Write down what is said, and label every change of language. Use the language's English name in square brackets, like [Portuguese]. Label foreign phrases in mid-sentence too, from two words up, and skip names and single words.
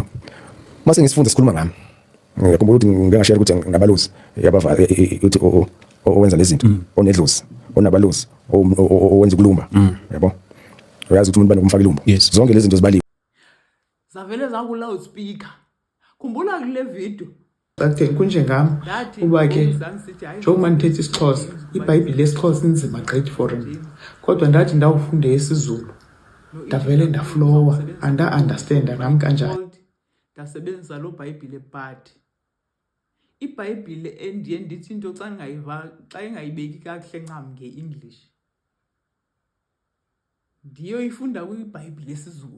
[Zulu] Mase ngisifunda sikhuluma ngami. Ngiyakhumbula ukuthi ngike ngashare ukuthi ngabalusi yabava uthi owenza lezi zinto, onedlozi, onabalusi, owenza ukulumba. Yabo? Uyazi ukuthi umuntu banokumfaka ilumba. Zonke lezi zinto zibaliwe. Zavele zaku-loudspeaker. [Xhosa] Khumbula kule video kunje ngami uba ke njengoba ndithetha isiXhosa, iBhayibhile lesiXhosa inzima gqithi for mina, kodwa ndathi ndawufunde isiZulu ndavele ndaflowa, anda-understanda nami kanjani. Ndasebenzisa lo Bhayibhile, but iBhayibhile endiye ndithi into xa ingayibeki kakuhle ncam nge-English, ndiyoyifunda kwiBhayibhile esiZulu.